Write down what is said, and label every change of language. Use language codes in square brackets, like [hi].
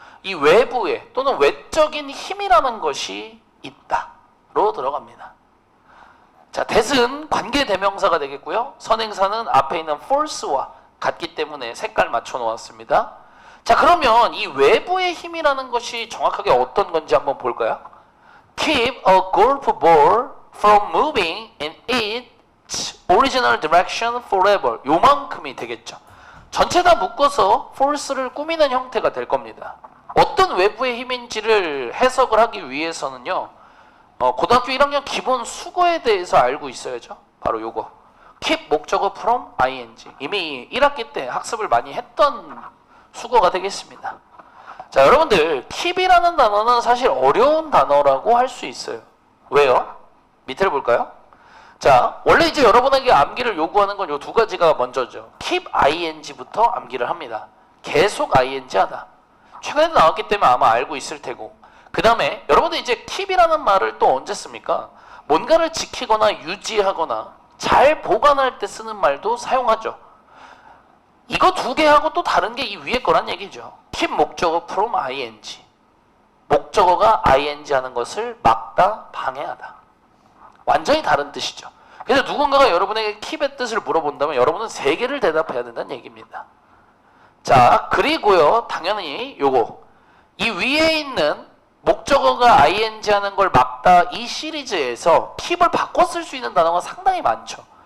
[ko] 이 외부에 또는 외적인 힘이라는 것이 있다로 들어갑니다. 자, that은 관계대명사가 되겠고요. 선행사는 앞에 있는 force와 같기 때문에 색깔 맞춰 놓았습니다. 자, 그러면 이 외부의 힘이라는 것이 정확하게 어떤 건지 한번 볼까요? [en] Keep a golf ball from moving in its original direction forever. [ko] 요만큼이 되겠죠. 전체 다 묶어서 force를 꾸미는 형태가 될 겁니다. 어떤 외부의 힘인지를 해석을 하기 위해서는요. 고등학교 1학년 기본 수거에 대해서 알고 있어야죠. 바로 요거. [en] keep [ko] 목적어 [en] from ing. [ko] 이미 1학기 때 학습을 많이 했던 수거가 되겠습니다. 자, 여러분들 keep이라는 단어는 사실 어려운 단어라고 할 수 있어요. 왜요? 밑을 볼까요? 자, 원래 이제 여러분에게 암기를 요구하는 건 요 두 가지가 먼저죠. [en] keep ing [ko] 부터 암기를 합니다. 계속 ing 하다. 최근에 나왔기 때문에 아마 알고 있을 테고, 그 다음에 여러분들 이제 keep이라는 말을 또 언제 씁니까? 뭔가를 지키거나 유지하거나 잘 보관할 때 쓰는 말도 사용하죠. 이거 두 개하고 또 다른 게 이 위에 거란 얘기죠. [en] keep [ko] 목적어 [en] from ing. [ko] 목적어가 ing 하는 것을 막다, 방해하다. 완전히 다른 뜻이죠. 그래서 누군가가 여러분에게 keep의 뜻을 물어본다면 여러분은 세 개를 대답해야 된다는 얘기입니다. 자, 그리고요, 당연히 요거. 이 위에 있는 목적어가 ing 하는 걸 막다 이 시리즈에서 keep을 바꿔 쓸 수 있는 단어가 상당히 많죠.